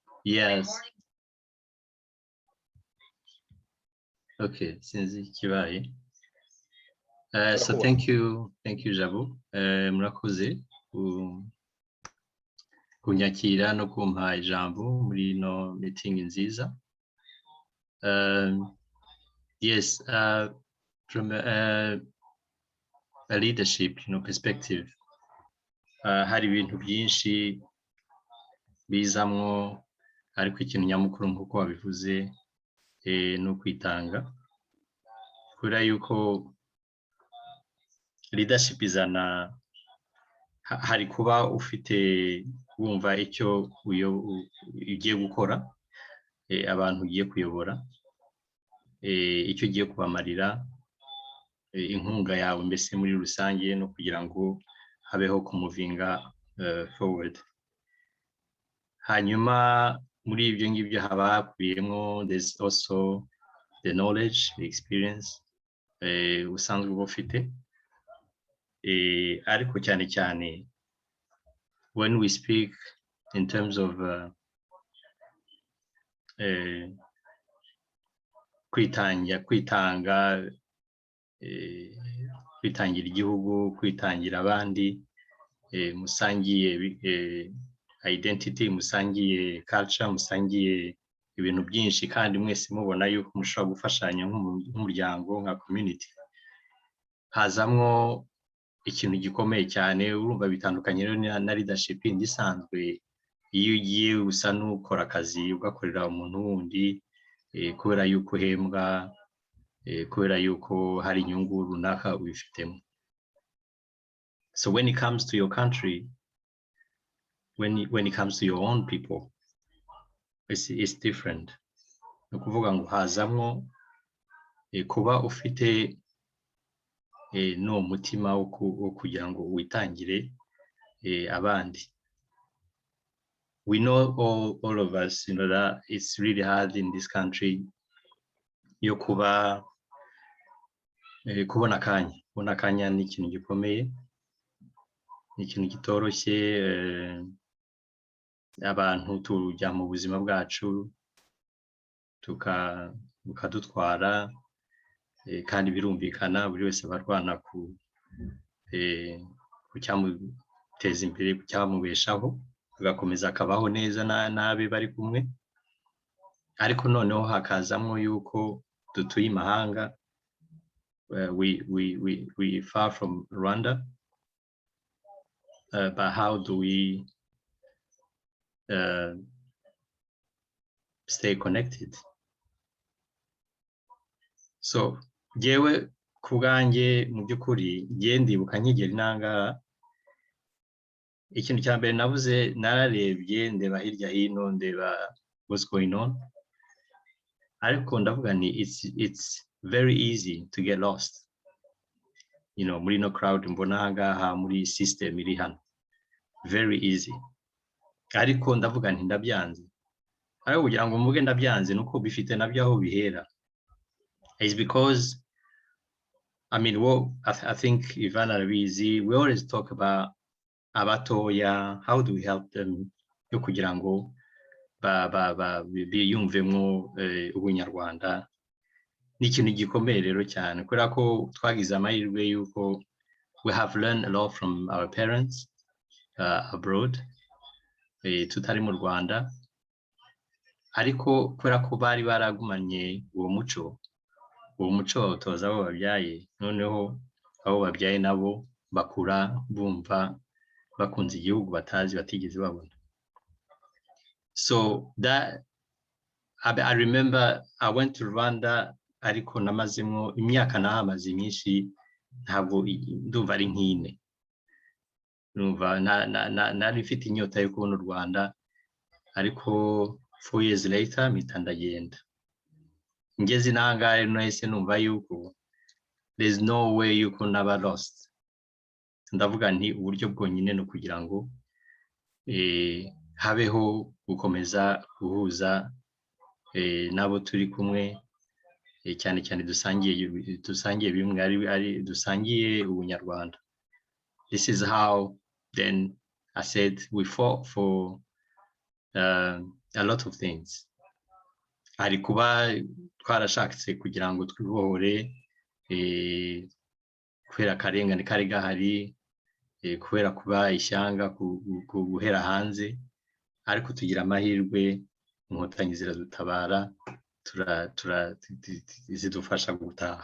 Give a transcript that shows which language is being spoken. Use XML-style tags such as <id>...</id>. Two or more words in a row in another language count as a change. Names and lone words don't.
<en>Yes. Okay,</en> <rw>sinzi kibaye.</rw> <en>So thank you Jabo.</en> <rw>Murakoze kunyakira no kumpa ijambo muri no meeting nziza.</rw> <en>Yes, from a leadership, perspective,</en> <rw>hari ibintu byinshi bizamwo, ariko ikintu nyamukuru nk'uko wabivuze no kwitanga, kubera yuko leadership izana, hari kuba ufite wumva icyo ugiye gukora, abantu ugiye kuyobora, icyo ugiye kubamarira, inkunga yawe mbese muri rusange, no kugira ngo habeho kumuvinga forward. Hanyuma muri ibyo ngibyo haba hakubiyemo,</rw> <en>there's also the knowledge, the experience</en> <rw>usanzwe uba ufite, ariko cyane cyane</rw> <en>when we speak in terms of</en> <rw>kwitangira igihugu, kwitangira abandi, musangiye identity, musangiye culture, musangiye ibintu byinshi, kandi mwese mubona yuko mushobora gufashanya nk'umuryango, nka community, hazamwo ikintu gikomeye cyane. Urumva bitandukanye rero na leadership isanzwe, iyo ugiye usa n'ukora akazi ugakorera umuntu wundi, kubera yuko uhembwa, kubera yuko hari inyungu runaka ubifitemo.</rw> <en>So when it comes to your country, when it comes to your own people, it's different.</en> <rw>No kuvuga ngo hazamwo kuba ufite no mutima wo kugira ngo witangire abandi.</rw> <en>We know all of us, that it's really hard in this country</en> <rw>yo kubona akanya ni ikintu gikomeye, ni ikintu kitoroshye. Abantu tujya mu buzima bwacu tukadutwara, kandi birumvikana buri wese barwana ku cyamuteza imbere, ku cyamubeshaho, agakomeza akabaho neza n'abe bari kumwe. Ariko noneho hakazamwo yuko dutuye imahanga,</rw> <en>we far from Rwanda, but how do we stay connected?</en> <rw>So jewe kubwanjye mu by'ukuri ndibuka nkigera inanga, ikintu cya mbere nabuze, nararebye ndeba hirya hino, ndeba</rw> <en>what's going on,</en> <rw>ariko ndavuga ni</rw> <en>it's very easy to get lost,</en> <rw>muri no crowd mbona ahangaha, muri system iri hano,</rw> <en>very easy.</en> <rw>Ariko ndavuga nti ndabyanze, ariko kugira ngo mvuge ndabyanze nuko bifite nabyo aho bihera.</rw> <en>Is because I think Ivan Arabizi, we always talk about abatoya, how do we help them</en> <rw>yo kugira ngo biyumvemo ubunyarwanda. Ni ikintu gikomeye rero cyane, kubera ko twagize amahirwe yuko</rw> <en>we have learned a lot from our parents abroad,</en> <rw>tutari mu Rwanda, ariko kubera ko bari baragumanye uwo muco bawutoza abo babyaye, noneho abo babyaye nabo bakura bumva bakunze igihugu batigeze babona.</rw> <en>So that I remember I went to Rwanda,</en> <rw>ariko namazemo imyaka nahamaze myinshi, ntabwo ndumva ari nk'ine. Numva nari mfite inyota yo kubona u Rwanda, ariko 4</rw> <en>years later</en> <rw>mpita ndagenda. Ngeze inanga nahise numva yuko</rw> <en>there's no way</en> <rw>yuko naba lost. Ndavuga nti uburyo bwonyine no kugira ngo habeho gukomeza guhuza nabo turi kumwe, cyane cyane dusangiye bimwe, ari dusangiye ubunyarwanda.</rw> <en>This is how then I said we fought for a lot of things.</en> <rw>Hari kuba twarashatse kugira ngo twibohore kubera akarengane kari gahari, kubera kuba ishyanga guhera hanze, ariko tugira amahirwe inkotanyi ziradutabara, zidufasha gutaha.</rw>